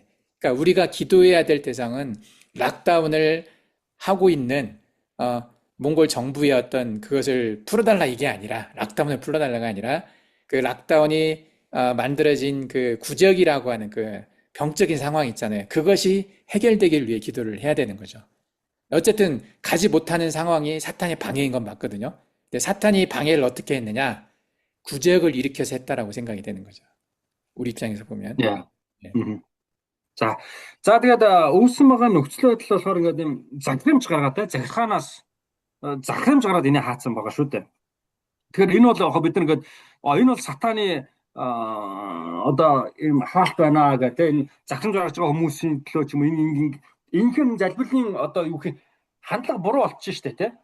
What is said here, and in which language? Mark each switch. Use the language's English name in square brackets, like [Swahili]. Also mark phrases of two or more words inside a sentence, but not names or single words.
[Korean] 그러니까 우리가 기도해야 될 대상은 락다운을 하고 있는 몽골 정부의 어떤 그것을 풀어달라 이게 아니라 락다운을 풀어달라가 아니라 그 락다운이 만들어진 그 구제역이라고 하는 그 병적인 상황 있잖아요. 그것이 해결되길 위해 기도를 해야 되는 거죠. 어쨌든 가지 못하는 상황이 사탄의 방해인 건 맞거든요. 근데 사탄이 방해를 어떻게 했느냐? 구제역을 일으켜서 했다라고 생각이 되는 거죠. 우리 입장에서 보면. 예. [Mongolian] За тэгээд үүсэн байгаа нөхцөл байдал болохоор ингээд юм захирамж гаргаад захиргаанаас захирамж гараад энийг хаацсан байгаа шүү дээ. Тэгэхээр энэ бол яг бид нар ингээд энэ бол сатаны одоо ийм хаалт байна гэдэг энэ захирамж гаргаж байгаа хүмүүсийн төлөө ч юм уу энэ залбирлын одоо юу гэх хандлага буруу болчихсон шүү дээ тий.